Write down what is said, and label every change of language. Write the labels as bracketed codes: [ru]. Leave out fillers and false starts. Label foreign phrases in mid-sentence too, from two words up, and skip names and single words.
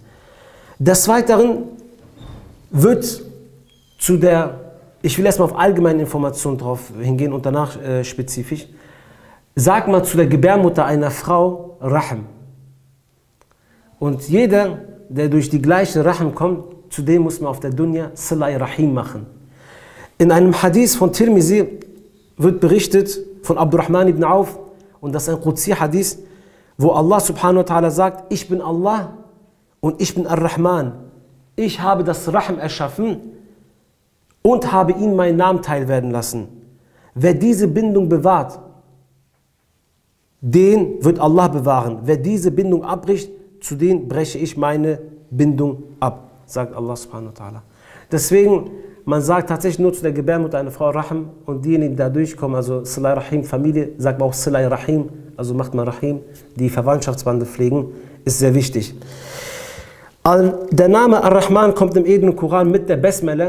[de] Des Weiteren wird zu der, ich will erstmal auf allgemeine Informationen drauf hingehen und danach spezifisch, sag mal zu der Gebärmutter einer Frau Rahm. Und jeder, der durch die gleiche Rahm kommt, zu dem muss man auf der Dunya [tr] Silai Rahim [de] machen. In einem Hadith von Tirmizi wird berichtet von Abdurrahman ibn Auf, und das ist ein Qudsi-Hadith, wo [ar] الله سبحانه وتعالى [de] sagt, ich bin Allah und ich bin Ar-Rahman. Ich habe das Rahm erschaffen und habe ihm meinen Namen teilwerden lassen. Wer diese Bindung bewahrt, den wird Allah bewahren. Wer diese Bindung abbricht, zu dem breche ich meine Bindung ab, sagt [ar] الله سبحانه وتعالى. [de] Deswegen, man sagt tatsächlich nur zu der Gebärmutter einer Frau Rahm, und diejenigen, die da durchkommen, also [tr] Silai Rahim, [de] Familie, sagt man auch [tr] Silai Rahim, [de] also macht man Rahim, die Verwandtschaftsbande pflegen, ist sehr wichtig. Der Name Ar-Rahman kommt im edlen Koran mit der Besmele.